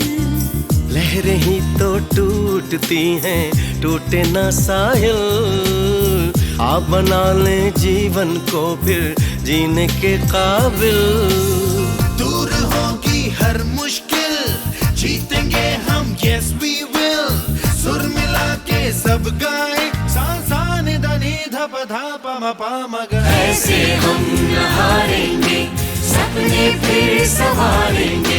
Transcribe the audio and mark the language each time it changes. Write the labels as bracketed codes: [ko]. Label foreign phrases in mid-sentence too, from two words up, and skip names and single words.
[hi] लहरें ही तो टूटती हैं, टूटे ना साहिल, आप बना लें जीवन को फिर जीने के काबिल। दूर होगी हर मुश्किल, जीतेंगे हम [en] yes we will, [hi] सुर मिला के सब गाए, सा सा नि ध नि ध प ध प म प म ग। ऐसे हम न हारेंगे, सपने फिर संवारेंगे।